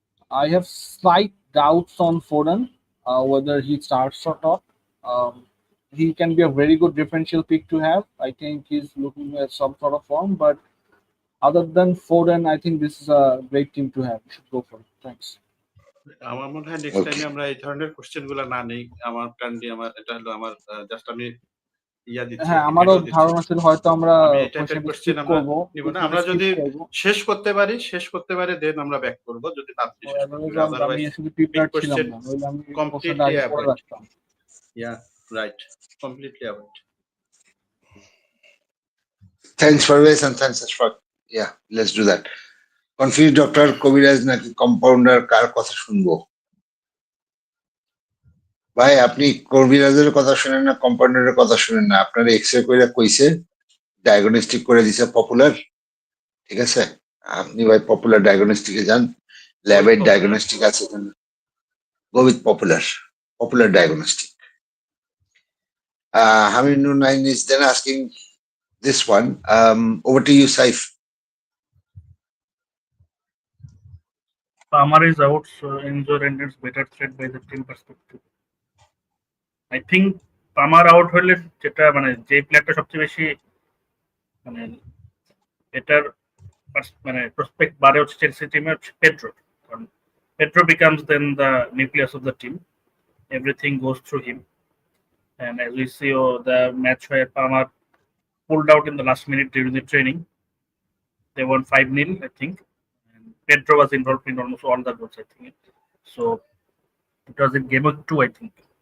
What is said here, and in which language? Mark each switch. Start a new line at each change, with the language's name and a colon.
English: I have slight doubts on Foden, whether he starts or not. He can be a very good differential pick to have. I think he's looking at some sort of form, but other than Foden, I think this is a great team to have. You should go for it. Thanks.
Bangla: আমার মনে হয় next টাইমে আমরা এই ধরনের question গুলো না নেই। আমার প্ল্যান দিয়ে এটা হলো আমার জাস্ট আমি হ্যাঁ, আমারও ধারণা ছিল হয়তো আমরা কোশ্চেন আমরা নিব না। আমরা যদি শেষ করতে পারি দেন আমরা ব্যাক করব, যদি তাড়াতাড়ি শেষ করতে পারি। আমি আসলে প্রিপেয়ার ছিলাম না, নইলে আমি কমপ্লিটলি অ্যাভয়েড রাখতাম।
English: yeah right,
Bangla: completely avoid.
English: Thanks Parvez and thanks Ashfaq. Yeah, let's do that. Confused doctor,
Bangla: কবিরাজ নাকি কম্পাউন্ডার, কার কথা শুনবো? ভাই, আপনি কবিরাজের কথা শুনেন না, কম্পাউন্ডারের কথা শুনেন না। আপনার এক্সরে করে কইছে, ডায়াগনস্টিক করে দিছে পপুলার, ঠিক আছে? আপনি ভাই পপুলার ডায়াগনস্টিকে যান, ল্যাবের ডায়াগনস্টিক আছে,
English: go with popular diagnostic. Haminu 9 is then asking this one. Over to you, Saif. Palmer is out, so Enzo renders better threat by the team perspective. I think Palmer out
Bangla: হলে যেটা মানে যে প্লেয়ারটা সবচেয়ে বেশি মানে better মানে prospect বাড়ে হচ্ছে চেলসি টিমে হচ্ছে পেড্রো, কারণ Pedro
English: becomes then the nucleus of the team. Everything goes through him, and as we see the match where Palmer pulled out in the last minute during the training, they won 5-0, I think. Pedro was involved in almost all the goals, I think. So it was in game 2, I think.